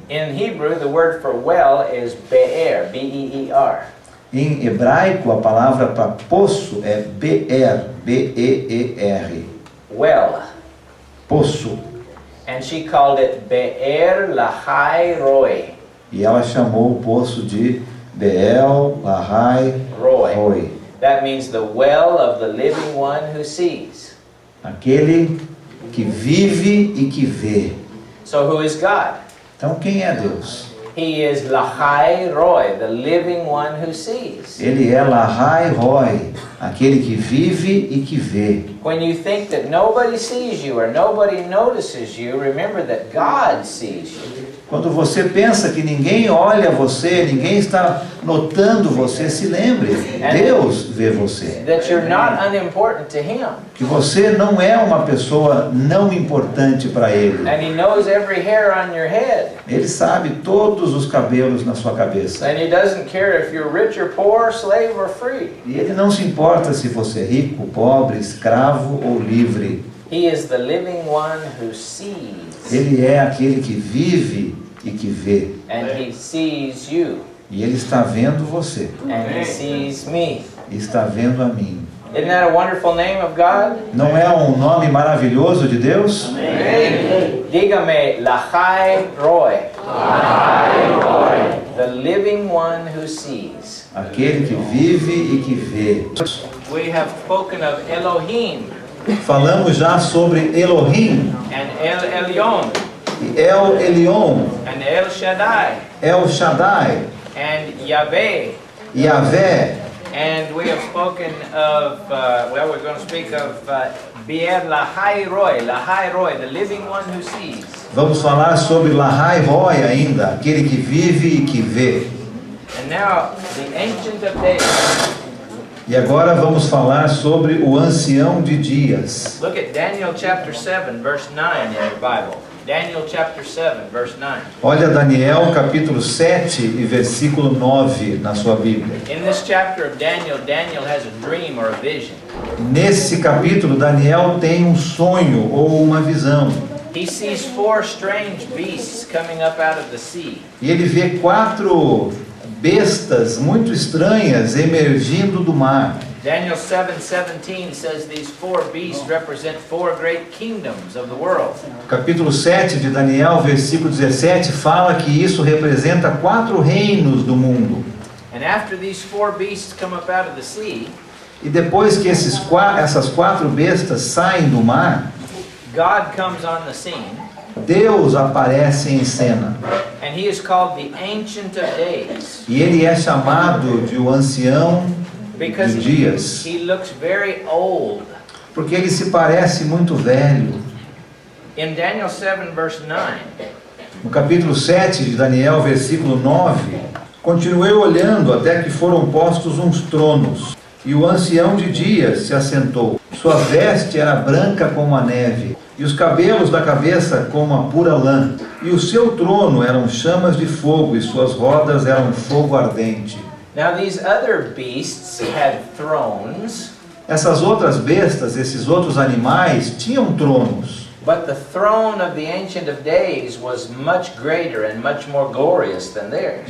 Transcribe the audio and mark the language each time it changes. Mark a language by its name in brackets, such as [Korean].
[English] In Hebrew, the word for well is be'er, B-E-E-R. [Portuguese] Em hebraico, a palavra para poço é be'er, B-E-E-R. [English] Well. [Portuguese] Poço. [English] And she called it Be'er Lahai Roi. [Portuguese] E ela chamou o poço de Beel Lahai Roi. [English] Roi. That means the well of the living one who sees. [Portuguese] Aquele que vive e que vê. [English] So who is God? [Portuguese] Então quem é Deus? [English] He is Lahai Roi, the living one who sees. [Portuguese] Ele é Lahai Roi, aquele que vive e que vê. [English] When you think that nobody sees you or nobody notices you, remember that God sees you. [Portuguese] Quando você pensa que ninguém olha você, ninguém está notando você, se lembre, Deus vê você. [English] That you're not unimportant to Him. [Portuguese] Que você não é uma pessoa não importante para Ele. [English] And He knows every hair on your head. [Portuguese] Ele sabe todos os cabelos na sua cabeça. [English] And He doesn't care if you're rich or poor, slave or free. [Portuguese] E Ele não se importa se você é rico, pobre, escravo ou livre. [English] He is the living one who sees. [Portuguese] Ele é aquele que vive e que vê. [English] And He sees you. [Portuguese] E Ele está vendo você. [English] And He sees me. [Portuguese] E está vendo a mim. [English] Isn't that a wonderful name of God? [Portuguese] Não é um nome maravilhoso de Deus? Dígame, Lahai Roi. [English] The living one who sees. [Portuguese] Aquele que vive e que vê. [English] We have spoken of Elohim [Portuguese] Falamos já sobre Elohim, [English] and El Elyon [Portuguese] e El Elyon, [English] and El Shaddai [Portuguese] El Shaddai, [English] and Yahweh. [Portuguese] Yahvé. [English] And we have spoken of, we're going to speak of Be'er Lahai Roi, the living one who sees. [Portuguese] Vamos falar sobre Lahai Roi ainda, aquele que vive e que vê. [English] And now, the Ancient of Days. [Portuguese] E agora vamos falar sobre o Ancião de Dias. [English] Look at Daniel chapter 7, verse 9 in your Bible. Daniel chapter 7, verse 9. [Portuguese] Olha Daniel capítulo 7 e versículo 9 na sua Bíblia. [English] In this chapter of Daniel, Daniel has a dream or a vision. [Portuguese] Nesse capítulo, Daniel tem um sonho ou uma visão. [English] He sees 4 strange beasts coming up out of the sea. [Portuguese] E ele vê 4 bestas muito estranhas emergindo do mar. [English] Daniel 7:17 says these 4 beasts represent 4 great kingdoms of the world. [Portuguese] Capítulo 7 de Daniel, versículo 17, fala que isso representa 4 reinos do mundo. [English] And after these 4 beasts come up out of the sea, [Portuguese] E depois que essas 4 bestas saem do mar, [English] God comes on the scene, [Portuguese] Deus aparece em cena. [English] and He is called the Ancient of Days [Portuguese] E ele é chamado de o Ancião [English] because [Portuguese] de Dias, [English] he looks very old. [Portuguese] porque ele se parece muito velho. [English] In Daniel 7 verse 9, [Portuguese] No capítulo 7 de Daniel, versículo 9, continuei olhando até que foram postos uns tronos, e o Ancião de Dias se assentou. Sua veste era branca como a neve, e os cabelos da cabeça como a pura lã. E o seu trono eram chamas de fogo, e suas rodas eram fogo ardente. [English] now these other beasts had thrones, [Portuguese] Essas outras bestas, esses outros animais, tinham tronos. [English] but the throne of the Ancient of Days was much greater and much more glorious than theirs.